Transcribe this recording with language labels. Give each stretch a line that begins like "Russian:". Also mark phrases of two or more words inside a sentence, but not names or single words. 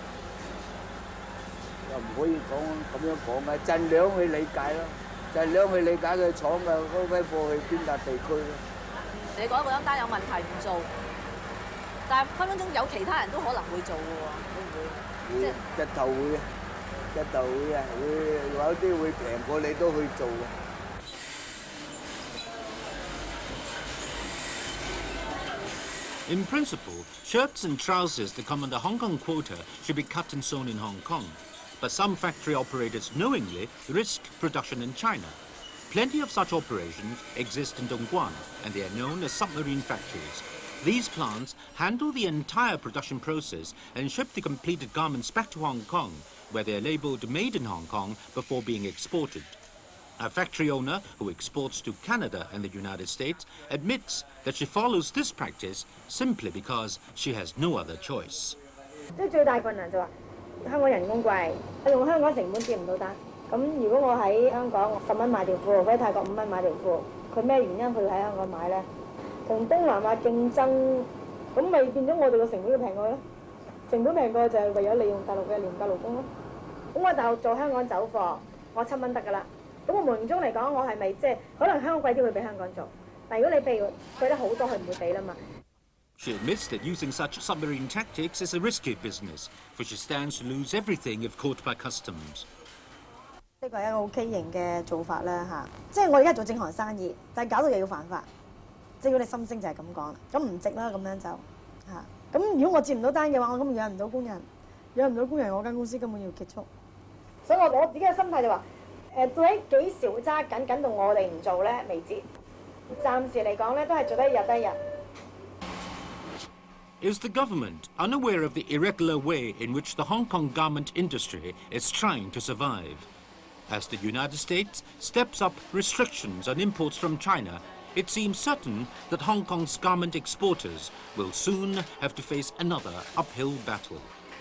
Cantonese: 又唔可以咁樣講嘅，盡量去理解咯，盡量去理解佢廠嘅嗰批貨去邊笪地區咯。你講嗰單單有問題唔做，但係分分鐘有其他人都可能會做嘅喎，會唔會？會，日頭會啊，日頭會啊，會有啲會平過你都去做嘅。
English: In principle, shirts and trousers that come under Hong Kong quota should be cut and sewn in Hong Kong. But some factory operators knowingly risk production in China. Plenty of such operations exist in Dongguan, and they are known as submarine factories. These plants handle the entire production process and ship the completed garments back to Hong Kong, where they are labelled Made in Hong Kong before being exported. A factory owner who exports to Canada and the United States admits that she follows this practice simply because she has no other choice.
Cantonese: 即係最大困難就話香港人工貴，用香港成本接唔到單。咁如果我喺香港10蚊買條褲，佢喺泰國5蚊買條褲，佢咩原因佢喺香港買咧？同東南亞競爭，咁咪變咗我哋個成本要平過咯？成本平過就係為咗利用大陸嘅廉價勞工咯。咁我大陸做香港走貨，我7蚊得㗎啦。咁我無形中嚟講，我係咪即係可能香港貴啲會比香港做？但如果你譬如貴得好多，佢唔會俾啦嘛。
English: She admits that using such submarine tactics is a risky business, for she stands to lose everything if caught by customs.
Cantonese: 呢個係一個好畸形嘅做法啦嚇，即係我而家做正行生意，但係搞到又要犯法，即係如果你心聲就係咁講，咁唔值啦咁樣就嚇。咁如果我接唔到單嘅話，我根本養唔到工人，養唔到工人，我間公司根本要結束。所以我自己嘅心態就話。到底幾時會揸緊到我哋唔做咧？未知。暫時嚟講咧，都係做得一日得一日。
English: Is the government unaware of the irregular way in which the Hong Kong garment industry is trying to survive? As the United States steps up restrictions on imports from China, it seems certain that Hong Kong's garment exporters will soon have to face another uphill battle.